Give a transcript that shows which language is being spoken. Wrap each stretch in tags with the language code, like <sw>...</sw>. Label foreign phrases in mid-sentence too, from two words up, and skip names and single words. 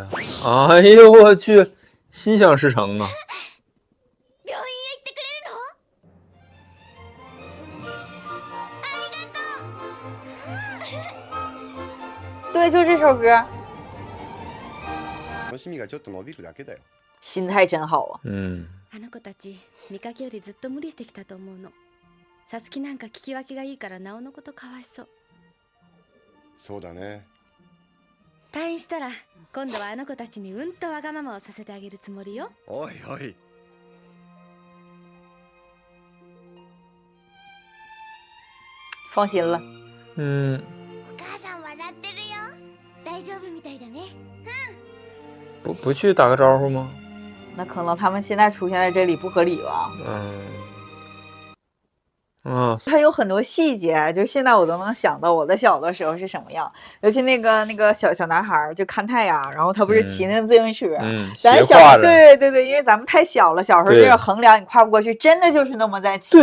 <zh>哎呦我去，心想事成啊！对，就这首歌。心态真好啊。</zh> <ja>あの子たち見かけよりずっと無理してきたと思うの。さつきなんか聞き分けがいいからなおのことかわいそう。そうだね。退院したら今度はあの子たちにうんとわがままをさせてあげるつもりよ。おいおい。</ja> <zh>放心了。</zh> <ja>お母さん笑ってるよ。大丈夫みたいだね。</ja> <zh>不去打个招呼吗？那可能他们现在出现在这里不合理吧？它有很多细节，就是现在我都能想到我在小的时候是什么样。尤其那个小男孩就看太阳，然后他不是骑那个自行车，咱小对，因为咱们太小了，小时候这个横梁你跨不过去，真的就是那么在骑。</zh>